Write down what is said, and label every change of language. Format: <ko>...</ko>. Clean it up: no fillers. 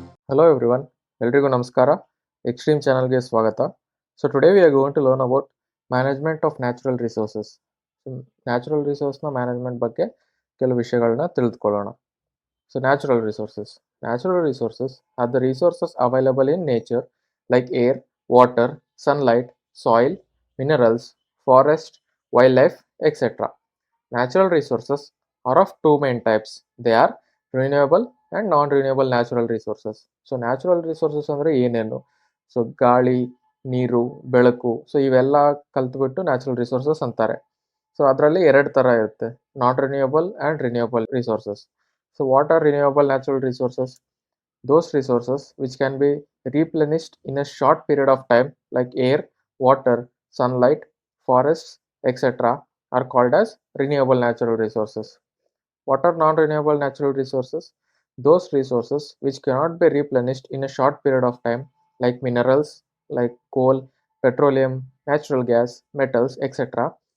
<en>Hello everyone,</en> <kn>ಎಲ್ರಿಗೂ ನಮಸ್ಕಾರ. Xtream ಚಾನಲ್ಗೆ ಸ್ವಾಗತ.</kn> <en>So today we are going to learn about management of natural resources.</en> <kn>Natural ರಿಸೋರ್ಸ್ನ management ಬಗ್ಗೆ ಕೆಲವು ವಿಷಯಗಳನ್ನ ತಿಳಿದುಕೊಳ್ಳೋಣ.</kn> <en>So natural resources. Natural resources are the resources available in nature like air, water, sunlight, soil, minerals, forest, wildlife, etc. Natural resources are of two main types. They are renewable and non-renewable natural resources. So natural resources</en> <kn>ಅಂದರೆ ಏನೇನು? So ಗಾಳಿ, ನೀರು, ಬೆಳಕು, so ಇವೆಲ್ಲ ಕಲ್ತ್ಬಿಟ್ಟು natural resources ಅಂತಾರೆ. So ಅದರಲ್ಲಿ ಎರಡು ಥರ ಇರುತ್ತೆ,</kn> <en>Non renewable and renewable resources. So what are renewable natural resources? Those resources which can be replenished in a short period of time like air, water, sunlight, forests, etc. are called as renewable natural resources. What are non-renewable natural resources? Those resources which cannot be replenished in a short period of time like minerals like coal, petroleum, natural gas, metals, etc.</en>